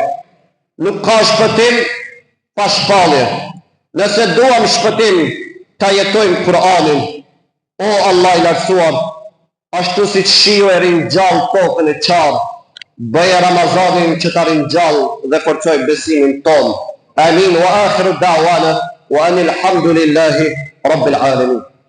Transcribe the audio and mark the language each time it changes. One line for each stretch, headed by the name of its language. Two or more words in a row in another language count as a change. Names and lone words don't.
Albanian: Nuk ka shpëtim pa shpallje. Nëse duam shpëtim, ta jetojmë Kur'anin. O Allah i lartësuar, ashtu si shiu e ringjall tokën e qarë, bëje Ramazanin që ta ringjall dhe forcoj besimin ton.
Arabic: آمين وآخر دعوانا أن الحمد لله رب العالمين.